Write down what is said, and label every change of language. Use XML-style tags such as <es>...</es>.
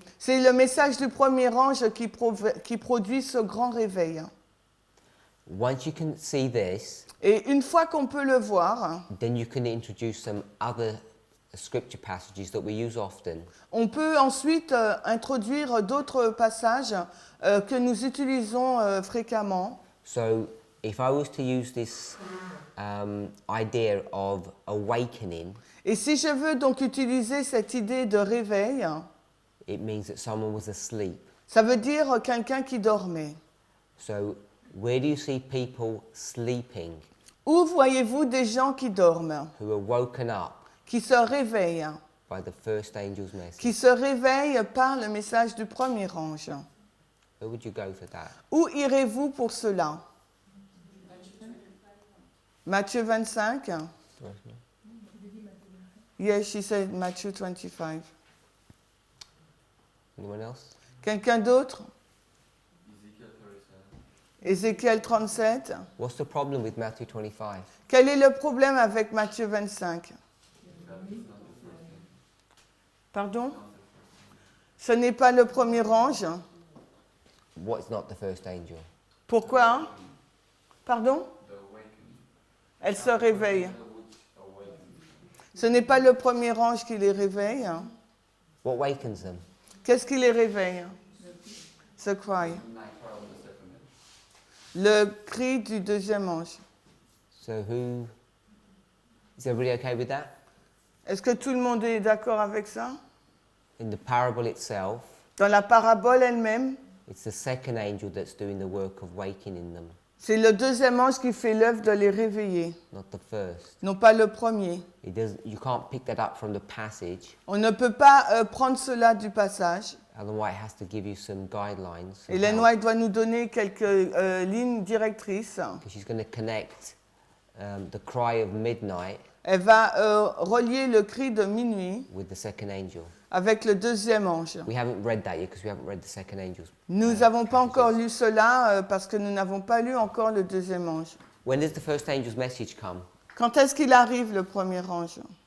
<fr>C'est le message du premier ange qui produit ce grand réveil.</fr> <en>Once you can see this,</en> <fr>Et une fois qu'on peut le voir,</fr> <en>then you can introduce some other scripture passages that we use often.</en> <fr>on peut ensuite introduire d'autres passages que nous utilisons fréquemment.</fr> <en>So if I was to use this idea of awakening,</en> <fr>Et si je veux donc utiliser cette idée de réveil,</fr> <en>it means that someone was asleep.</en> <fr>ça veut dire quelqu'un qui dormait.</fr> <en>So where do you see people sleeping</en> <fr>Où voyez-vous des gens qui dorment,</fr> <en>who are woken up</en> <fr>qui se réveillent,</fr> <en>by the first angel's message?</en> <fr>qui se réveillent par le message du premier ange?</fr> <en>Where would you go for that?</en> <fr>Où irez-vous pour cela? Matthieu 25?</fr> <en>Yes, she said Matthew 25. Anyone else?</en> <fr>Quelqu'un d'autre? Ézéchiel 37.</fr> <en>What's the problem with Matthew 25?</en> <fr>Quel est le problème avec Matthieu 25? Pardon? Ce n'est pas le premier ange.</fr> <en>What's not the first angel?</en> <fr>Pourquoi? Pardon? Elle se réveille. Ce n'est pas le premier ange qui les réveille.</fr> <en>What wakens them?</en> <fr>Qu'est-ce qui les réveille?</fr> <en>Ce cry.</en> <fr>Le cri du deuxième ange.</fr> <en>So is everybody okay with that?</en> <fr>Est-ce que tout le monde est d'accord avec ça?</fr> <en>In the parable itself,</en> <fr>Dans la parabole elle-même,</fr> <en>it's the second angel that's doing the work of wakening them,</en> <fr>c'est le deuxième ange qui fait l'œuvre de les réveiller,</fr> <en>not the first.</en> <fr>non pas le premier.</fr> <en>You can't pick that up from the passage.</en> <fr>On ne peut pas prendre cela du passage.</fr> <en>Ellen White has to give you some guidelines.</en> <fr>Ellen White doit nous donner quelques lignes directrices.</fr> <en>Because she's going to connect the cry of midnight</en> <fr>Elle va relier le cri de minuit</fr> <en>with the second angel.</en> <fr>avec le deuxième ange.</fr> <en>We haven't read that yet because we haven't read the second angel's.</en> <fr>Nous n'avons pas encore lu cela parce que nous n'avons pas lu encore le deuxième ange.</fr> <en>When does the first angel's message come?</en> <fr>Quand est-ce qu'il arrive, le premier ange?</fr>